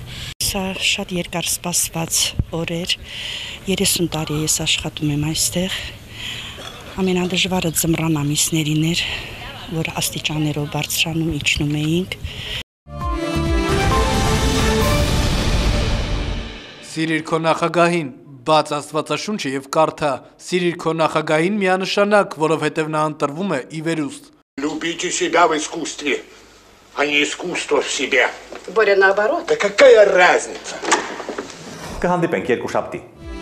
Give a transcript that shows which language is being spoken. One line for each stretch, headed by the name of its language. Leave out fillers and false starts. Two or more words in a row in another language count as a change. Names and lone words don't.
Armenian: Սա շատ երկար սպասված օր էր, 30 տարի ես աշխատում եմ այստեղ, ամենադժվարը ձմռան ամիսներին էր, որ աստիճաններով բարձրանում իջնում էինք։ Սիրիր քո նախագահին, բաց Աստվածաշունչը եւ կարդա, սիրիր քո նախագահին միանշանակ, որովհետեւ նա ընտրվում է ի վերուստ։
Russian: Любите себя в искусстве, а не искусство в себе. Боря, наоборот. Да какая разница?
Armenian: Կհանդիպենք երկուշաբթի։